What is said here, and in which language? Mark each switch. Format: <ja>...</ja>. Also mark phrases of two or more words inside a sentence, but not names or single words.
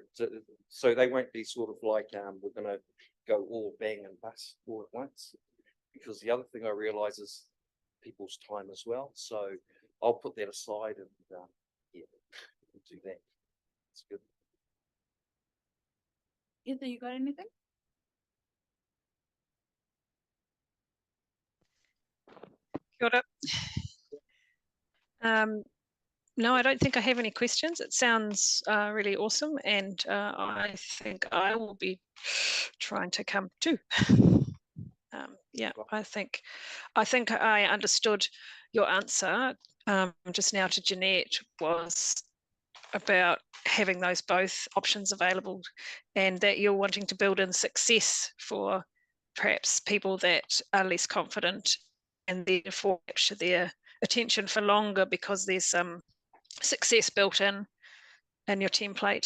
<en>So they won't be sort of like, we're going to go all bang and bust all at once. Because the other thing I realize is people's time as well. So I'll put that aside and yeah, we'll do that. It's good. Either you got anything?</en> <mi>Kia ora.</mi> <en>No, I don't think I have any questions. It sounds really awesome, and I think I will be trying to come too. Yeah, I think I understood your answer just now to Jeanette was about having those both options available, and that you're wanting to build in success for perhaps people that are less confident and therefore capture their attention for longer because there's some success built in your template.</en>